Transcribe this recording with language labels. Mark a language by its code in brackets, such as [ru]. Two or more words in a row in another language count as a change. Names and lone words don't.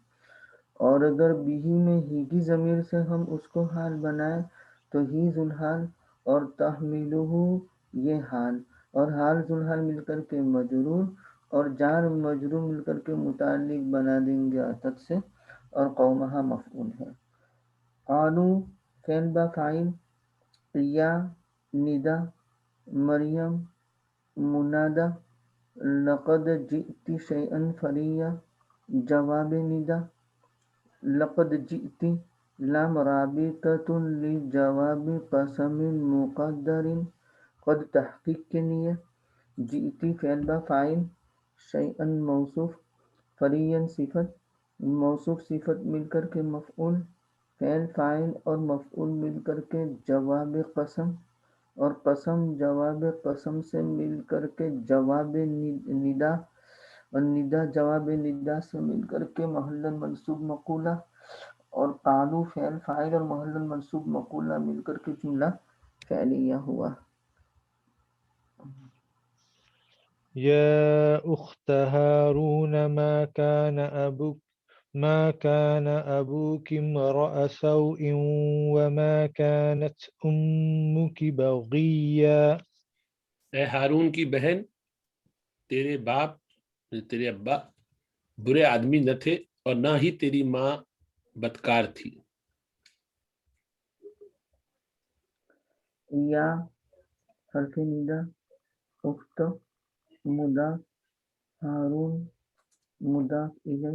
[ur] اور اگر بھی میں ہی کی ضمیر سے ہم اس کو حال بنائیں تو ہی ذوالحال اور تحمیلہ یہ حال اور حال ذوالحال مل کر کے مجرور اور جار مجرور مل کر کے متعلق بنا دیں گے اتت سے اور قومہا مفعول ہے. قالو فعل با فاعل، یا ندا مریم منادہ، [ar] لقد جئت شیئا فریا [ur] جواب ندا، [ar] لقد جئت لام رابطۃ لجواب قسم [ur] مقدر قد تحقیق کے لیے، جئت فعل با فاعل، شیئا موصوف، فریا صفت، موصوف صفت مل کر کے مفعول، فعل فاعل اور مفعول مل کر کے جواب قسم اور قسم جواب قسم سے مل کر کے جواب ندا اور ندا جواب ندا سے مل کر کے محل منصوب مقولہ اور قالو فعل فاعل اور محل منصوب مقولہ مل کر کے جملہ فعلیہ ہوا. [ar] يا أخت هارون ما كان أبوك امرأ سوء وما كانت أمك بغيا. [ur] اے ہارون کی بہن، تیرے باپ تیرے ابا برے آدمی نہ تھے اور نہ ہی تیری ماں بدکار تھی. یا حرف ندا، اخت مضاف، ہارون مضاف الیہ.